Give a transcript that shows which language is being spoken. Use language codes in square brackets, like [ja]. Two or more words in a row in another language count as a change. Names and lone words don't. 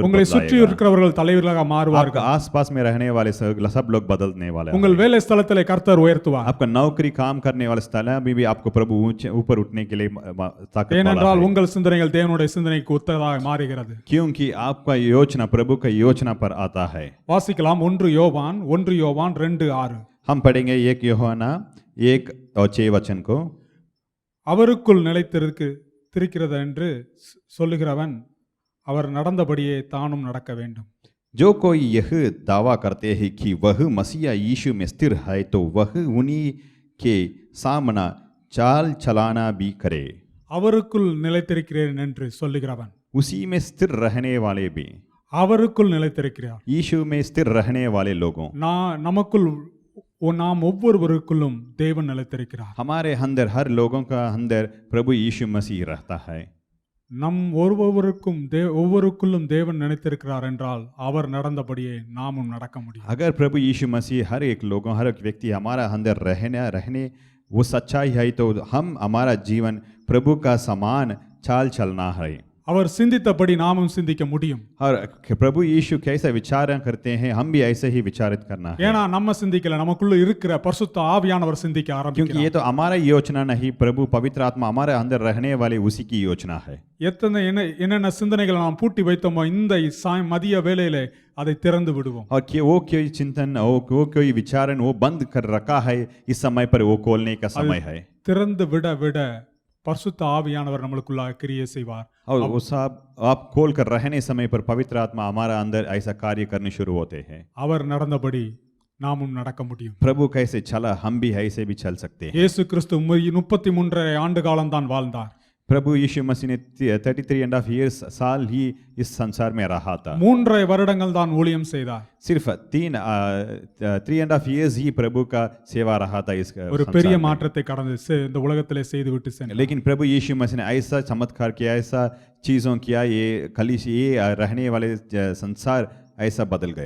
[ta] உங்களை சுற்றி [hi] बदलाएगा. [ta] இருக்கிறவர்கள் தலைவர்களாக [hi] आपका [ta] மாறுவார்கள். [hi] आसपास में रहने वाले सब लोग बदलने वाले [ta] உங்கள் [hi] हैं. [ta] வேலை ஸ்தலத்திலே கர்த்தர் உயர்த்துவார். [hi] आपका नौकरी काम करने वाले स्थल में भी आपको प्रभु ऊपर उठने के लिए ताकत वाला [ta] ஏனென்றால் [hi] है. [ta] உங்கள் சிந்தனைகள் தேவனுடைய சிந்தனைக்கு ஒத்ததாக மாறுகிறது. [hi] क्योंकि आपका योजना प्रभु का योजना पर आता है. [ta] வாசிக்கலாம் 1 யோவான் 2:6. [hi] हम पढ़ेंगे 1 यूहन्ना 1:6 वचन को. [ta] அவருக்குள் நிலைத்திருக்கிறது என்று சொல்லுகிறவன் அவர் நடந்தபடியே தானும் நடக்க வேண்டும். [hi] जो कोई यह दावा करते हैं कि वह मसीहा यीशु में स्थिर है, तो वह उन्हीं के सामना चाल चलाना भी करे. [ta] அவருக்குள் நிலைத்திருக்கிறேன் என்று சொல்லுகிறவன் [hi] उसी में स्थिर रहने वाले भी, [ta] அவருக்குள் நிலைத்திருக்கிறார். [hi] यीशु में स्थिर रहने वाले लोगों, [ta] நாம் ஒவ்வொருவருக்குள்ளும் தேவன் நிலைத்திருக்கிறார். [hi] हमारे अंदर, हर लोगों का अंदर प्रभु यीशु मसीह रहता है. [ta] நம் ஒவ்வொருக்குள்ளும் தேவன் நினைத்திருக்கிறார் என்றால் அவர் நடந்தபடியே நாமும் நடக்க முடியும். [hi] अगर प्रभु यीशु मसीह हर एक लोगों, हर एक व्यक्ति हमारा अंदर रहने वो सच्चाई है, तो हम हमारा जीवन प्रभु का समान चाल चलना है. [ta] அவர் சிந்தித்தபடி நாமும் சிந்திக்க முடியும். [hi] और प्रभु यीशु कैसा विचार करते हैं, हम भी ऐसे ही विचारित करना है. [ta] ஏனா நம்ம சிந்திக்கல, நமக்குள்ள இருக்கிற பரிசுத்த ஆவியானவர் சிந்திக்க [hi] क्योंकि [ta] ஆரம்பிக்கிறார். [hi] ये तो हमारा योजना नहीं, प्रभु पवित्र आत्मा हमारे अंदर रहने वाले उसी की योजना है. [ta] என்னென்ன சிந்தனைகளை நாம் பூட்டி வைத்தோமோ இந்த மதிய வேளையிலே அதை திறந்து விடுவோம். [hi] और कि वो कोई चिंतन, वो कोई विचारण वो बंद कर रखा है, इस समय पर वो खोलने का समय है. [ta] திறந்து விட பரிசுத்த ஆவியானவர் நம்மளுக்குள்ளாக கிரியை செய்வார். [hi] और वो सब आप खोल कर रहने समय पर पवित्र आत्मा हमारा अंदर ऐसा कार्य करने शुरू होते हैं. [ta] அவர் நடந்தபடி நாமும் நடக்க முடியும். [hi] प्रभु कैसे चला, हम भी ऐसे भी चल सकते हैं. [ta] இயேசு கிறிஸ்து 33 ஆண்டு காலம் தான் வாழ்ந்தார். [hi] प्रभु यीशु मसीह ने 33.5 years साल ही इस संसार में रहा था. [ta] 3 வருடங்கள் தான் ஊழியம் செய்தார். [hi] सिर्फ 3.5 years ही प्रभु का सेवा रहा था इस [ta] ஒரு பெரிய [hi] संसार में. [ta] மாற்றத்தை கடந்து இந்த உலகத்திலே செய்துவிட்டு சென்றார். [hi] लेकिन प्रभु यीशु मसीह ने ऐसा चमत्कार किया, ऐसा चीजों किया, ये कलीसिया, ये रहने वाले संसार ऐसा बदल गया.